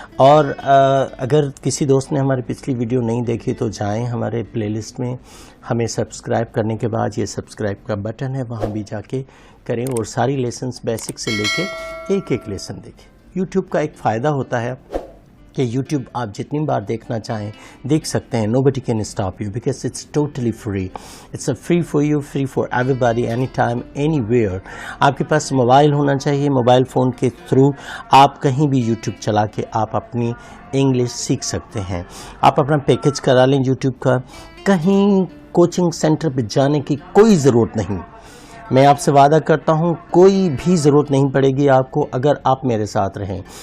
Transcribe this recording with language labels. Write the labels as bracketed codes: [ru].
[hi] और अगर किसी दोस्त ने हमारी पिछली वीडियो नहीं देखी तो जाएं हमारे प्लेलिस्ट में, हमें सब्सक्राइब करने के बाद ये सब्सक्राइब का बटन है, वहाँ भी जाके करें और सारी लेसन्स बेसिक से लेके एक लेसन देखें। यूट्यूब का एक फ़ायदा होता है कि YouTube आप जितनी बार देखना चाहें देख सकते हैं। [en] Nobody can stop you because it's totally free. It's a free for you, free for everybody, anytime, anywhere. [hi] आपके पास मोबाइल होना चाहिए, मोबाइल फ़ोन के थ्रू आप कहीं भी YouTube चला के आप अपनी इंग्लिश सीख सकते हैं। आप अपना पैकेज करा लें YouTube का, कहीं कोचिंग सेंटर पे जाने की कोई ज़रूरत नहीं। मैं आपसे वादा करता हूँ कोई भी ज़रूरत नहीं पड़ेगी आपको अगर आप मेरे साथ रहें।